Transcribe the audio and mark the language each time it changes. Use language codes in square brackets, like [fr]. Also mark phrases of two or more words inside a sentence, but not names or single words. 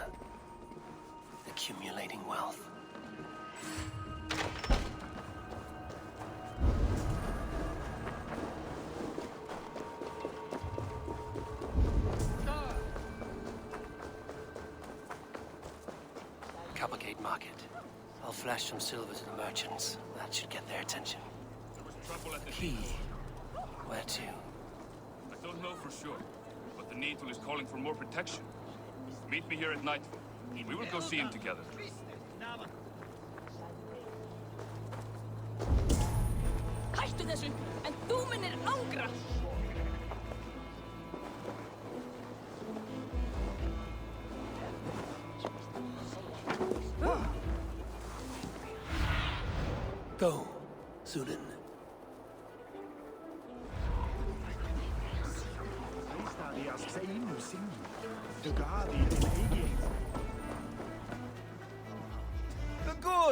[en] Accumulating wealth. Coppergate Market. I'll flash some silver to the merchants. That should get their attention. There was trouble at the Key. Where to? I don't know for sure, but the Needle is calling for more protection. Meet me here at nightfall. We will go see him together. [is] Hættu þessu, en þú munir angra! [en] Go, Sunan. The good!